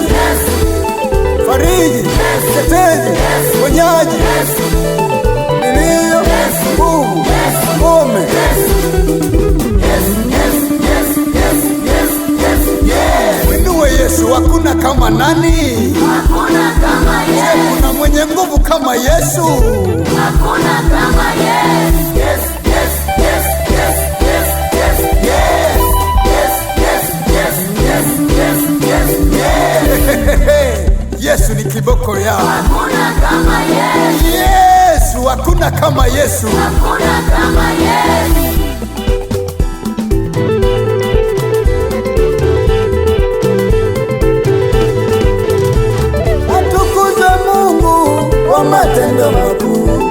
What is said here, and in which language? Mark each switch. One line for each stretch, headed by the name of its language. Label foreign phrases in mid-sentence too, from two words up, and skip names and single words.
Swahili: Fariji, tetezi, ponyaji, nilio, nguvu, ngome. Winue Yesu, hakuna kama nani? Hakuna kama Yesu. Kuna mwenye nguvu kama Yesu? Hakuna kama Yesu.
English: Yes, yes, yes, yes, yes, yes, yes. Yes, yes, yes, yes, yes, yes, yes.
Swahili: Yesu ni kiboko yao. Hakuna kama Yesu. Yesu, hakuna kama Yesu. Hakuna kama Yesu. Atukuzwe Mungu kwa matendo makuu.